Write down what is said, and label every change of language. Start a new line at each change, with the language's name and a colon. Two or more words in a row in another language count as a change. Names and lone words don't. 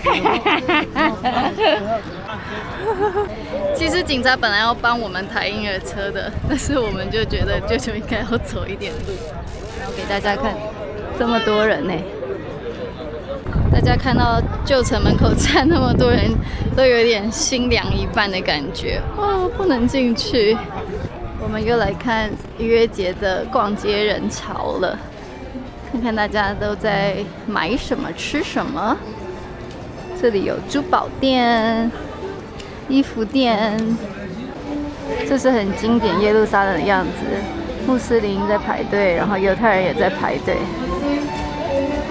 Chinese: 其實警察本來要幫我們抬嬰兒車的，但是我們就覺得舅舅應該要走一點路，然後給大家看這麼多人呢。大家看到舊城門口站那麼多人，都有點心涼一半的感覺。哇，不能進去。我們又來看逾越節的逛街人潮了，看看大家都在買什麼、吃什麼。這裡有珠寶店、衣服店，這是很經典耶路撒冷的樣子。穆斯林在排隊，然後猶太人也在排隊。